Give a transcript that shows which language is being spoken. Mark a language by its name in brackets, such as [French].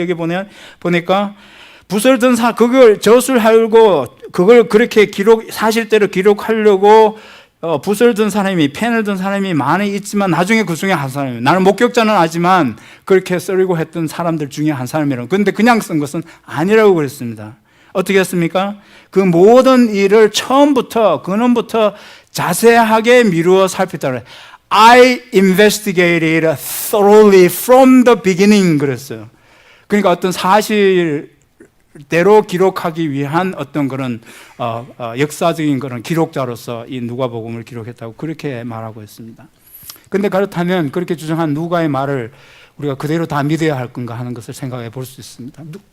[Korean] 여기 보니까 붓을 든 그걸 저술하려고 그걸 그렇게 사실대로 기록하려고 붓을 든 사람이 펜을 든 사람이 많이 있지만 나중에 그 중에 한 사람이에요. 나는 목격자는 아지만 그렇게 쓰려고 했던 사람들 중에 한 사람이라고. 그런데 그냥 쓴 것은 아니라고 그랬습니다. 어떻게 했습니까? 그 모든 일을 처음부터 근원부터 자세하게 미루어 살폈다. [English] I investigated thoroughly from the beginning [Korean] 그랬어요. 그러니까 어떤 사실대로 기록하기 위한 어떤 그런 역사적인 그런 기록자로서 이 누가복음을 기록했다고 그렇게 말하고 있습니다. 그런데 그렇다면 그렇게 주장한 누가의 말을 우리가 그대로 다 믿어야 할 건가 하는 것을 생각해 볼 수 있습니다.